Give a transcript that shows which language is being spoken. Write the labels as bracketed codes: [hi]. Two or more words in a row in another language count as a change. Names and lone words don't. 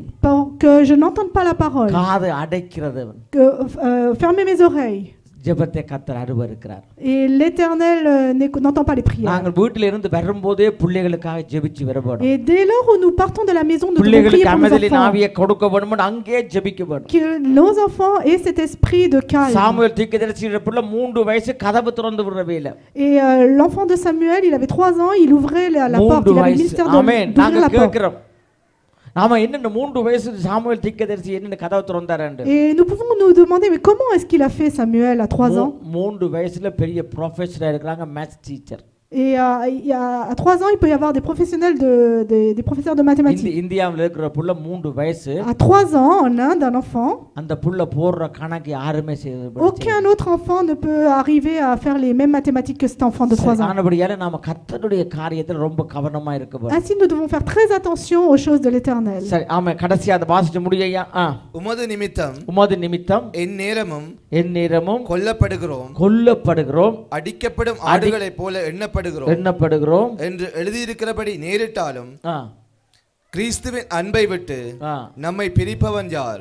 [fr] Pour que je n'entende pas la parole. [ta] காதை அடைக்கிறதவன். [fr] Que fermer mes oreilles. [ta] ஜெபத்தை கர்த்தர் அருவருக்கிறார். [fr] Et l'Éternel n'entend pas les prières. [ta] நாங்கள் வீட்டில இருந்து வரும்போதே பிள்ளைகளுக்காக ஜெபிச்சு வரணும். [fr] Et dès lors où nous partons de la maison, nous devons prier [ta] பிள்ளைகளுக்கு [fr] pour nos [ta] அமைதலின் [fr] enfants. [ta] ஆவியை கொடுக்க வேண்டும், அங்கே ஜெபிக்க வேண்டும். [fr] Que nos enfants aient cet esprit de calme. [ta] சாமுவேல் தீர்க்கதரிசியோட பிள்ளை 3 வயசு கதவு திறந்து விடுறவே இல்ல. [fr] Et l'enfant de Samuel, il avait 3 ans, il ouvrait la porte, il avait le ministère [ta] ஆமென். [fr] d'ouvrir la porte. [ta] நாம என்ன 3 வயசு சாமுவேல் தீர்க்கதரிசி என்ன கதவு திறந்தாரன்னு. [fr] Et nous pouvons nous demander, mais comment est-ce qu'il a fait Samuel à 3 ans? [ta] 3 வயசுல பெரிய ப்ரொஃபசரா இருக்காங்க, [en] maths teacher. [fr] Et à 3 ans, il peut y avoir des professionnels, des professeurs de mathématiques. [ta] இந்தியாவில் இருக்கிற புள்ள 3 வயசு [fr] À 3 ans, en Inde, un enfant, [ta] அந்த புள்ள போடுற கணக்கு யாருமே [fr] aucun autre enfant ne peut arriver à faire les mêmes mathématiques que cet enfant de 3 ans. [ta] ஆனபடியால நாம கர்த்தருடைய காரியத்தில் ரொம்ப கவனமா இருக்க வேண்டும். [fr] Ainsi, nous devons faire très attention aux choses de l'Éternel. [ta] சரி ஆமா கடைசியா அதை வாசிச்சு முடியையா உமது நிமித்தம் என் நேரமும் கொல்லப்படுகிறோம் அடிக்கப்படும் ஆடுகளைப் போல எண்ணப்படுகிறோம் என்று எழுதியிருக்கிறபடி நேரிட்டாலும் கிறிஸ்துவின் அன்பை விட்டு நம்மை பிரிப்பவன் யார்?